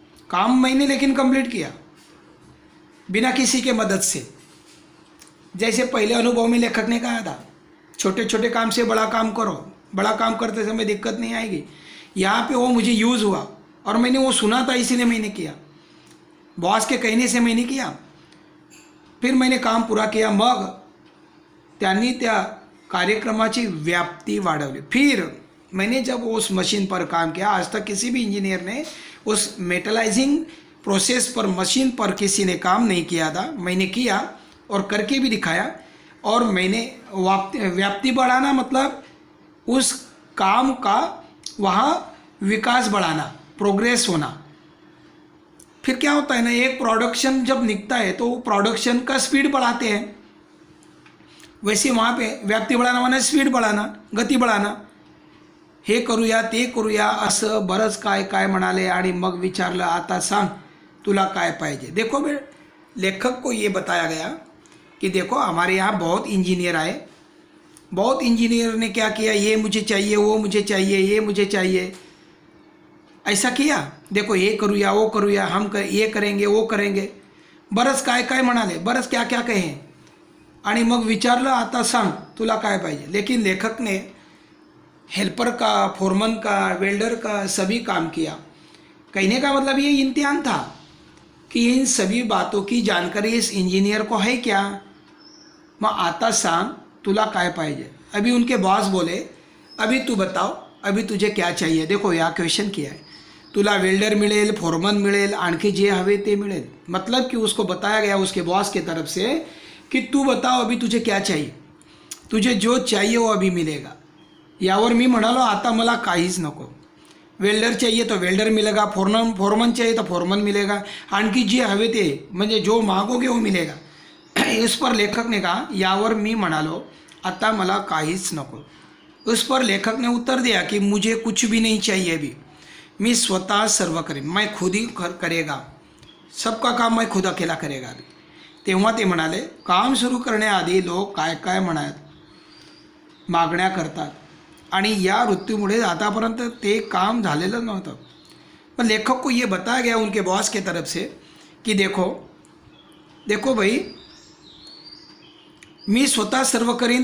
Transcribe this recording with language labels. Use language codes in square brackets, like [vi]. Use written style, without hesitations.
[hi] काम मैंने लेकिन कंप्लीट किया बिना किसी के मदद से. जैसे पहले अनुभव में लेखक ने कहा था, छोटे छोटे काम से बड़ा काम करो, बड़ा काम करते समय दिक्कत नहीं आएगी. यहाँ पे वो मुझे यूज़ हुआ और मैंने वो सुना था, इसीलिए मैंने किया, बॉस के कहने से मैंने किया. फिर मैंने काम पूरा किया. [mr] मग त्यांनी त्या कार्यक्रमाची व्याप्ती वाढवली. [hi] फिर मैंने जब उस मशीन पर काम किया, आज तक किसी भी इंजीनियर ने उस मेटलाइजिंग प्रोसेस पर, मशीन पर किसी ने काम नहीं किया था. मैंने किया और करके भी दिखाया. और मैंने व्याप्ति बढ़ाना मतलब उस काम का वहाँ विकास बढ़ाना, प्रोग्रेस होना. फिर क्या होता है ना, एक प्रोडक्शन जब निकलता है तो प्रोडक्शन का स्पीड बढ़ाते हैं, वैसे वहाँ पे व्याप्ती बढ़ाना माने स्पीड बढ़ाना, गती बढ़ाना. [mr] हे करूया ते करूया असं बरंच काय काय म्हणाले. आणि मग विचारलं, आता सांग तुला काय पाहिजे. [hi] देखो बे, लेखक को ये बताया गया कि देखो हमारे यहाँ बहुत इंजीनियर आए, बहुत इंजीनियर ने क्या किया, ये मुझे चाहिए, वो मुझे चाहिए, ये मुझे चाहिए, ऐसा किया. देखो [mr] ये करूया वो करूया, [hi] हम ये करेंगे वो करेंगे, [mr] बरंच काय काय म्हणाले, [hi] बरंच क्या क्या कहे. [mr] आणि मग विचारलं, आता सांग तुला काय पाहिजे. [hi] लेकिन लेखक ने हेल्पर का, फोरमन का, वेल्डर का सभी काम किया. कहने का मतलब ये इम्तिहान था कि इन सभी बातों की जानकारी इस इंजीनियर को है क्या. [mr] मग आता सांग तुला काय पाहिजे. [hi] अभी उनके बॉस बोले, अभी तू बताओ, अभी तुझे क्या चाहिए. देखो या क्वेश्चन किया है, [mr] तुला वेल्डर मिळेल, फोरमन मिळेल, आणखी जे हवे ते मिळेल. [hi] मतलब कि उसको बताया गया उसके बॉस के तरफ से कि तू बताओ अभी तुझे क्या चाहिए, तुझे जो चाहिए वो अभी मिलेगा. [mr] यावर मी म्हणालो, आता मला काहीच नको. [hi] वेल्डर चाहिए तो वेल्डर मिलेगा, फोरमन चाहिए तो फोरमन मिलेगा, [mr] आणखी जे हवे ते म्हणजे [hi] जो मागोगे वो मिलेगा. इस पर लेखक ने कहा, [mr] यावर मी म्हणालो आता मला काहीच नको. [hi] उस पर लेखक ने उत्तर दिया कि मुझे कुछ भी नहीं चाहिए अभी, मैं [mr] स्वतः सर्व करेन, [hi] मैं खुद ही करेगा, सबका काम मैं खुद अकेला करेगा अभी. [mr] तेव्हा ते म्हणाले, काम सुरू करण्याआधी लोक काय काय मागण्या करतात आणि या वृत्तीमुळे आतापर्यंत ते काम झालेलं नव्हतं. [hi] पण लेखक को ये बताया गया उनके बॉस के तरफ से कि देखो भाई, [mr] मी स्वतः सर्व करीन.